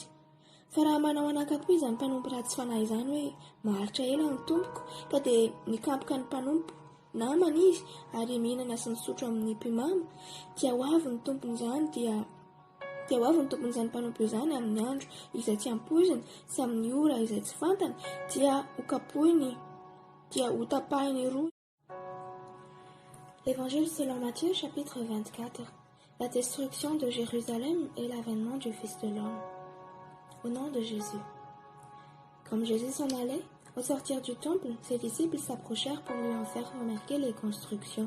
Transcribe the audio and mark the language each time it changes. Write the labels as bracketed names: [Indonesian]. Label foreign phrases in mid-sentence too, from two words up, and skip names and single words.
[Malagasy] Fa raha manao anakapo izany mpanompo ratsy fanahy izany hoe maharitra ela ny tompoko, ka dia mikampoka ny mpanompo namana izy ary mihinana sy misotro amin'ny mpimama, dia ho avy ny tompony izany mpanompo izany amin'ny andro izay tsy ampoiziny sy amin'ny ora izay tsy fantany, dia ho tapahiny roa. [French] Évangile selon Matthieu, chapitre 24. La destruction de Jérusalem et l'avènement du Fils de l'homme. Au nom de Jésus. Comme Jésus s'en allait, au sortir du temple, ses disciples s'approchèrent pour lui en faire remarquer les constructions.